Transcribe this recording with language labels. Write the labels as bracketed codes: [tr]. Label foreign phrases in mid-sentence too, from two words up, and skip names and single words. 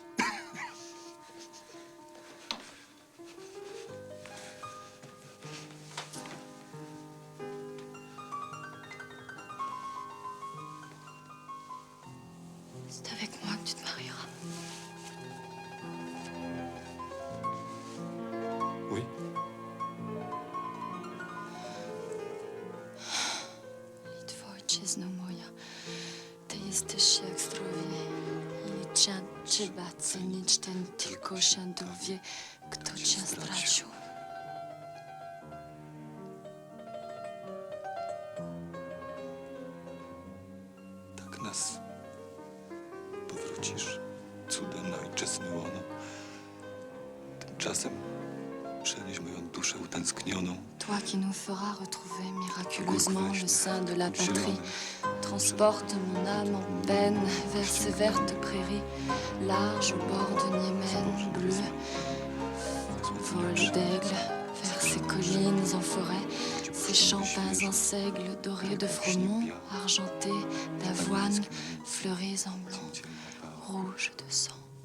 [fr] C'est avec moi que tu te marieras. Oui. [pl] Ojczyzno moja, ty jesteś jak zdrowie i trzeba cenić ten tylko się dowie, kto cię stracił. Tak nas powrócisz, cudem na ojczystne łono. Tymczasem przenieś moją duszę utęsknioną. [fr] Toi qui nous feras retrouver miraculeusement le sein de la patrie, transporte mon âme en peine vers ces vertes prairies, larges au bord de Niémen, bleues, vol d'aigle vers ces collines en forêt, ces champs peints en seigle, dorés de froment, argentés d'avoine, fleuris en blanc, rouges de sang.